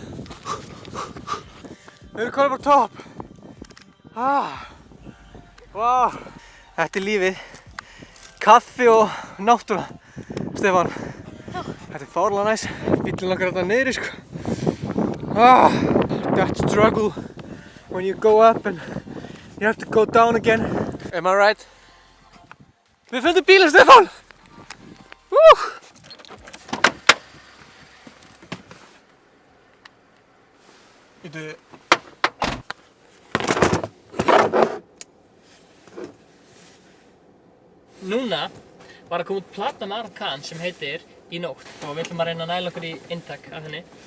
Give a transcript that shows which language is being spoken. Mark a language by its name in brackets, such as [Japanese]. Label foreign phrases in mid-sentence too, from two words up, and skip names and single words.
[Icelandic] Við erum komið bara topp. Vá. Þetta er lífið. Kaffi og náttúra. Stefán, þetta er fárlega næs. Bíllinn okkar þarna niðri, sko. [English] That struggle when you go up and you have to go down again. Am I right? [Icelandic] Við fundum bílinn, Stefán! Býtu. Núna var að koma út plata með Aron Kahn sem heitir Í nótt og við ætlum að reyna að næla okkur í inntak af henni.